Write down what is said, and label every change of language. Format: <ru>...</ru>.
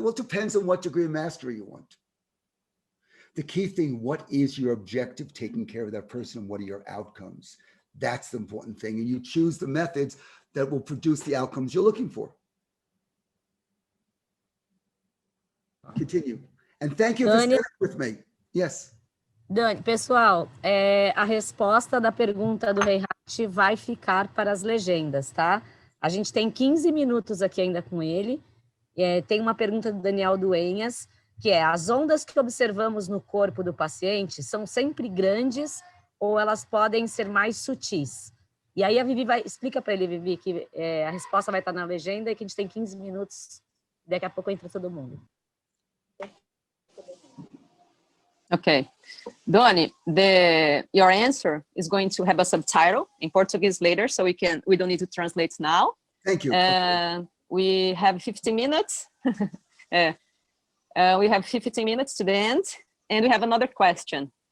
<en>Well, it depends on what degree of mastery you want. The key thing, what is your objective, taking care of that person, and what are your outcomes? That's the important thing. And you choose the methods that will produce the outcomes you're looking for. Continue. And thank you for staying with me. Yes.</en> <pt>Dani, pessoal, a resposta da pergunta do Rei Hart vai ficar para as legendas, tá? A gente tem 15 minutos aqui ainda com ele. Tem uma pergunta do Daniel Duenhas, que é: as ondas que observamos no corpo do paciente são sempre grandes ou elas podem ser mais sutis? E aí a Vivi explica para ele, Vivi, que a resposta vai estar na legenda e que a gente tem 15 minutos. Daqui a pouco entra todo mundo.</pt> <en>Okay, Donny, your answer is going to have a subtitle in Portuguese later, so we don't need to translate now. Thank you. We have 15 minutes. We have 15 minutes to the end, and we have another question.</en>